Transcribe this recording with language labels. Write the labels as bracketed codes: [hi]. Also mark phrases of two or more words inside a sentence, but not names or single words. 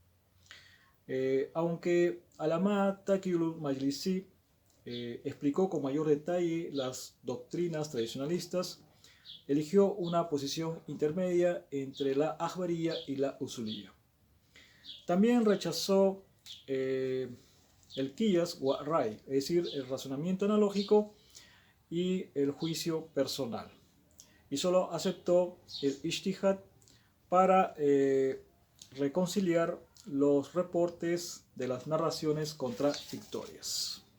[es] Aunque Alama Taqiyul Majlisi explicó con mayor detalle las doctrinas tradicionalistas, eligió una posición intermedia entre la akhbariyya y la usuliyya. También rechazó el [ar] قياس و رأي, [es] es decir, el razonamiento analógico y el juicio personal, y solo aceptó el ijtihad para reconciliar los reportes de las narraciones contradictorias.